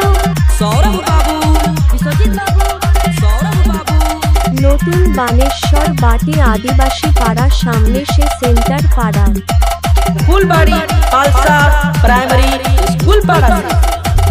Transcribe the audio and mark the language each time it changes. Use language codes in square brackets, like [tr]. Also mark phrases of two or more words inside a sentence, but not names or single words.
[bn] सौरभ बाबू विश्वजीत बाबू सौरभ बाबू নতুন বানেশ্বর বাটি আদিবাসী পাড়ার সামনে সে সেন্টার পাড়া फुलबाड़ी पालसा प्राइमरी स्कूल पाड़ा